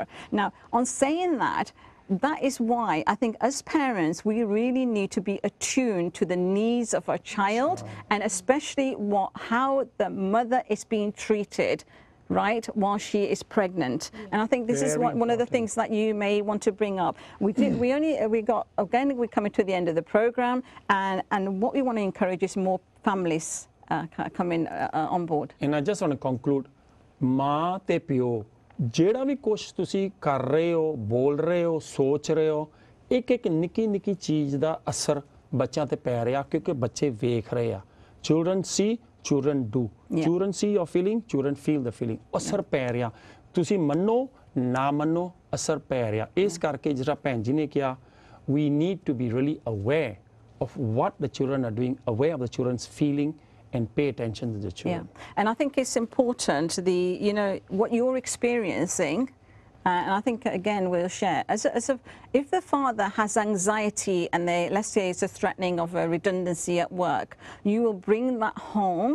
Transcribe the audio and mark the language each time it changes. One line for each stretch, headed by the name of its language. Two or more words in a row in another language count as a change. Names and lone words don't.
English: Now, on saying that is why I think as parents we really need to be attuned to the needs of our child, and especially how the mother is being treated, right, while she is pregnant. And I think this is one of the things that you may want to bring up. We're coming to the end of the program, and what we want to encourage is more families coming on board. And I just want to conclude,
Punjabi: ਮਾਂ ਤੇ ਪਿਓ ਜਿਹੜਾ ਵੀ ਕੁਛ ਤੁਸੀਂ ਕਰ ਰਹੇ ਹੋ ਬੋਲ ਰਹੇ ਹੋ ਸੋਚ ਰਹੇ ਹੋ ਇੱਕ ਇੱਕ ਨਿੱਕੀ ਨਿੱਕੀ ਚੀਜ਼ ਦਾ ਅਸਰ ਬੱਚਿਆਂ ਤੇ ਪੈ ਰਿਹਾ ਕਿਉਂਕਿ ਬੱਚੇ ਵੇਖ ਰਹੇ ਆ
English: children see children do children see your feeling children feel the feeling
Punjabi: ਅਸਰ ਪੈ ਰਿਹਾ ਤੁਸੀਂ ਮੰਨੋ ਨਾ ਮੰਨੋ ਅਸਰ ਪੈ ਰਿਹਾ ਇਸ ਕਰਕੇ ਜਿਹੜਾ ਭੈਣ ਜੀ ਨੇ ਕਿਹਾ
English: we need to be really aware of what the children are doing aware of the children's feeling and pay attention to the children. Yeah, and I think it's important what you're experiencing, and I think again we'll share if the father has anxiety and let's say it's a threatening of a redundancy at work, you will bring that home.